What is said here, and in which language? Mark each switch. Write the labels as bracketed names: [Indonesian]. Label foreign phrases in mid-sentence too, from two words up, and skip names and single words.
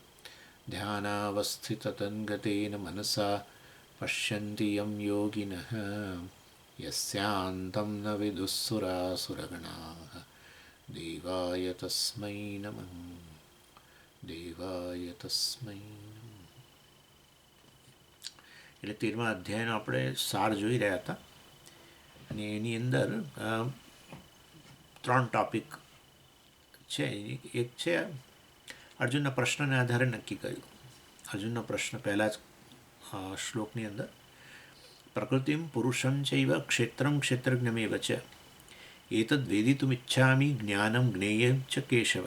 [Sanskrit] ध्यानावस्थिततन्गतेन मनसा पश्यन्ति यं योगिनः यस्यान्तं न विदुःसुरासुरगणाः देवाय तस्मै नमः देवाय तस्मै नमः। [Gujarati] એટલે 13મા અધ્યાયનો આપણે સાર જોઈ રહ્યા હતા અને એની અંદર 3 ટોપિક છે. એક છે અર્જુનના પ્રશ્નને આધારે નક્કી કર્યું. અર્જુનનો પ્રશ્ન પહેલા જ શ્લોકની અંદર [Sanskrit] प्रकृतिम पुरुषम चैव क्षेत्रम क्षेत्रज्ञमेव च एतद् वेदितुमिच्छामि ज्ञानम ज्ञेयं च केशव.